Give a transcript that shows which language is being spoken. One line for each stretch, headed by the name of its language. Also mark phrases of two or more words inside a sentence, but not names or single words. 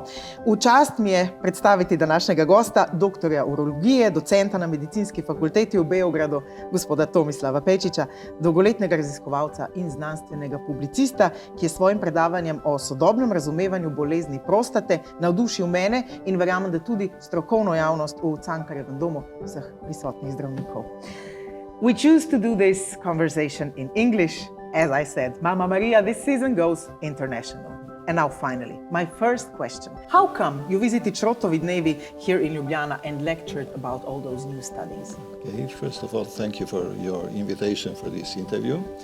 Slovenian: V čast mi je predstaviti današnjega gosta, doktorja urologije, docenta na medicinski fakulteti v Beogradu, gospoda Tomislava Pejičića, dolgoletnega raziskovalca in znanstvenega publicista, ki je s svojim predavanjem o sodobnem razumevanju bolezni prostate navdušil mene in verjamem, da tudi strokovno javnost v Cankarjevem domu vseh prisotnih zdravnikov.
English: We choose to do this conversation in English. As I said, Mama Maria, this season goes international. And now finally, my first question. How come you visited Šrotovi dnevi here in Ljubljana and lectured about all those new studies? Okay, first of all, thank you for your invitation for this interview.